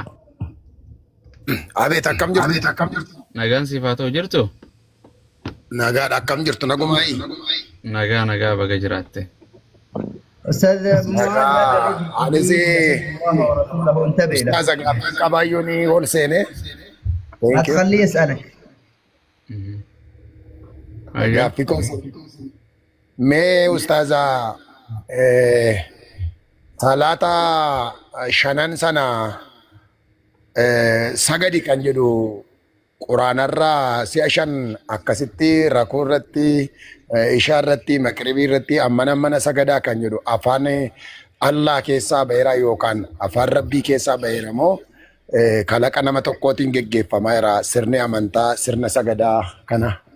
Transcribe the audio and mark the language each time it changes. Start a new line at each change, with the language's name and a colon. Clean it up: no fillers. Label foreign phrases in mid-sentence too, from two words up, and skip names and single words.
Oromo: Abet akkam jirtu? Nagaan sifaatoo jirtu? Nagaadha akkam jirtu nagumaayi? Nagaa baga jiraatte.
Arabic: أستاذ
Oromo: Ani si Ustaza qabayyuuni ol seene.
Arabic: لا تخليه يسألك.
Oromo: Gaaffii koos. Mee Ustaza salaata shanan sana sagadi kan jedhu quraanarraa si'a shan akkasitti rakuu irratti ishaa irratti maqribii irratti mana sagadaa kan jedhu afaan Allah keessaa baheera yookaan afaan Rabbii keessaa baheera moo kalaqa nama tokkootiin geggeeffamaa jira sirni amantaa sirna sagadaa kana.